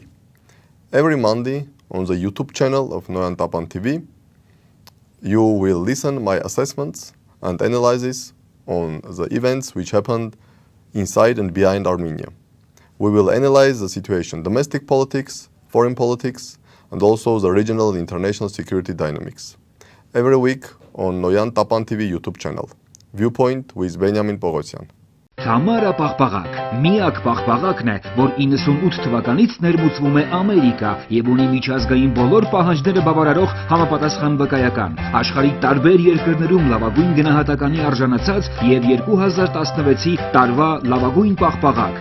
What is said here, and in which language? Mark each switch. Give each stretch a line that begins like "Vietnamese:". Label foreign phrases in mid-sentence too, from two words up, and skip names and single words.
English: Every Monday on the YouTube channel of Noyan Tapan TV, you will listen my assessments and analysis on the events which happened inside and behind Armenia. We will analyze the situation, domestic politics, foreign politics, and also the regional and international security dynamics. Every week on Noyan Tapan TV YouTube channel. Viewpoint with Benjamin Bogosyan.
Armenian: Թամարա պաղպաղակ, միակ պաղպաղակն է, որ 98 թվականից ներմուծվում է Ամերիկա եւ ունի միջազգային բոլոր պահանջները բավարարող համապատասխան վկայական, աշխարհի տարբեր երկրներում լավագույն գնահատականի արժանացած եւ 2016-ի տարվա լավագույն պաղպաղակ,